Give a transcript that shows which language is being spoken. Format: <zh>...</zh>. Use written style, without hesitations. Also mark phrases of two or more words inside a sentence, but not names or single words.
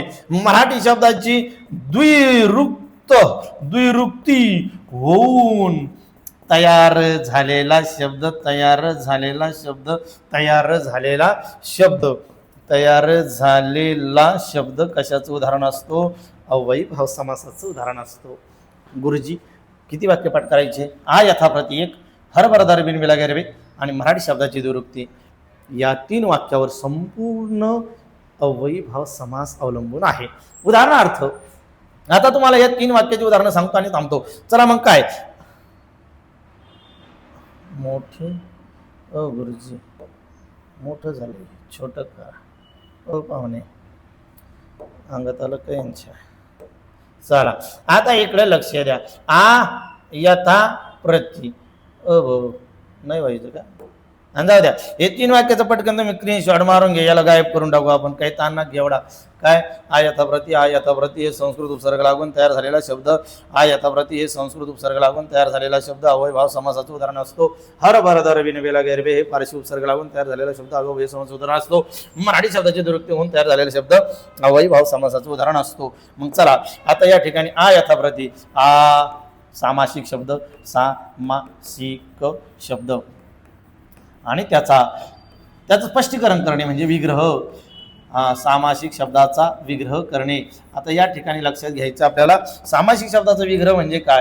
<mr>मराठी शब्दाची द्विरुक्ती होऊन तयार झालेला शब्द कशाचं उदाहरण असतो? अव्ययीभाव समासाचं उदाहरण असतो. गुरुजी किती वाक्य पाठ करायचे? आ यथा प्रति एक, हरभरदार बिन बेला गैर बे आणि मराठी शब्दाची द्विरुक्ती. या 3 वाक्यावर संपूर्ण अव्ययीभाव समास अवलंबून आहे. उदाहरणार्थ आता तुम्हाला या 3 वाक्याची उदाहरणं सांगतो आणि थांबतो. चला मग काय? मोठे गुरुजी मोठं झाले छोटं का पाहुणे अंगात आलं काहींच्या. चला आता इकडे लक्ष द्या. आ यथा प्रति नाही व्हायचं का? जाऊ द्या. हे 3 वाक्याचं पटकन तुम्ही स्क्रीनशॉट मारून घ्या. याला गायब करून टाकू आपण. काही ताण ना घेवडा. काय? आ यथा प्रति हे संस्कृत उपसर्ग लागून तयार झालेला शब्द. आ यथा प्रति हे संस्कृत उपसर्ग लागून तयार झालेला शब्द अव्ययीभाव समासाचं उदाहरण असतो. हर भर दर बिन बेला गैर बे हे फारसी उपसर्ग लागून तयार झालेला शब्द अव्ययीभाव समासाचं उदाहरण असतो. मराठी शब्दाची द्विरुक्ती होऊन तयार झालेला शब्द अव्ययीभाव समासाचं उदाहरण असतो. मग चला आता या ठिकाणी आ यथा प्रति आ सामासिक शब्द आणि त्याचं स्पष्टीकरण करणे म्हणजे विग्रह. सामासिक शब्दाचा विग्रह करणे. आता या ठिकाणी लक्षात घ्यायचं आपल्याला सामासिक शब्दाचा विग्रह म्हणजे काय?</mr>